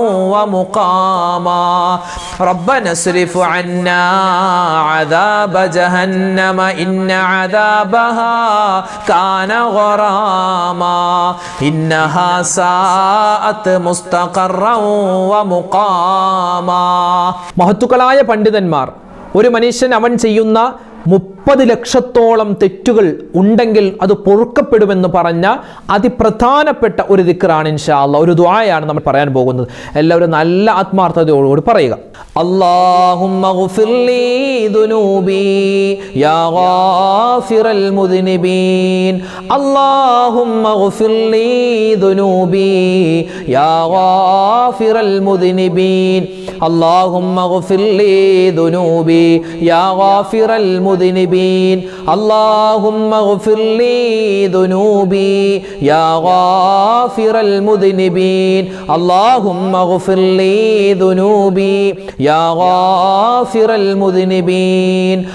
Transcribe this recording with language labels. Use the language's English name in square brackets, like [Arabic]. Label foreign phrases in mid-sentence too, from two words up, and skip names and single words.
[Arabic] ومقاما ربنا اصرف عنا عذاب جهنم إن عذابها كان غراما إنها ساءت مستقرا ومقاما. [Malayalam] മഹത്തുക്കളായ പണ്ഡിതന്മാർ ഒരു മനുഷ്യൻ അവൻ ചെയ്യുന്ന 30 ലക്ഷത്തോളം തെറ്റുകൾ ഉണ്ടെങ്കിൽ അത് പൊറുക്കപ്പെടുമെന്ന് പറഞ്ഞ അതിപ്രധാനപ്പെട്ട ഒരു ദിക്റാണ് [Arabic] إن شاء الله. [Malayalam] ഒരു ദുആയാണ് നമ്മൾ പറയാൻ പോകുന്നത്. എല്ലാവരും നല്ല ആത്മാർത്ഥതയോടുകൂടി പറയുക. [Arabic] اللهم اغفر لي ذنوبي يا غافر المذنبين. اللهم اغفر لي ذنوبي يا غافر المذنبين. اللهم اغفر لي ذنوبي يا غافر المذنبين. اللهم اغفر لي ذنوبي يا غافر المذنبين. اللهم اغفر لي ذنوبي يا غافر المذنبين.